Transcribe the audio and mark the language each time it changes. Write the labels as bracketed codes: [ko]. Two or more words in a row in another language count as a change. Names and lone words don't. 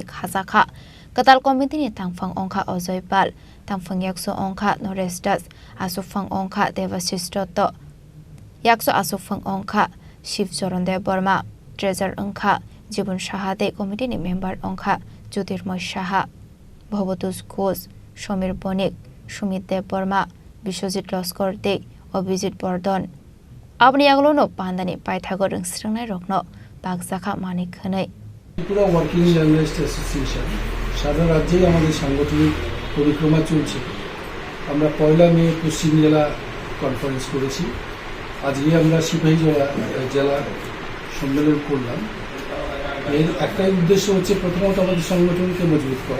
[trp] Hazaka Katal Committee ni Tangfang Onka Ozoy Pal Tangfang Yakso Onka Norestas Asufang Onka Devasistoto Yakso Asufang Onka Shiv Zoronde Burma Treasure Onka Jibun Shahade Committee ni member Onka Judirmoy Shaha Bhobotus Ghosh Shomir Bonik Shumit Dev Burma Bishojit Loskor De Obijit Bordon Abni Aglono Pandani Pythagor Strangna Rokno Bagzaka Manik Hanai [bn] Tripura Working Journalists Association সারা রাজ্যেই আমাদের সাংগঠনিক পরিক্রমা চলছে আমরা পয়লা মে পশ্চিম জেলা কনফারেন্স করেছি আজকে আমরা সিপাহীজলা জেলা সম্মেলন করলাম এর একটাই উদ্দেশ্য হচ্ছে প্রথমত আমাদের সংগঠনকে মজবুত করা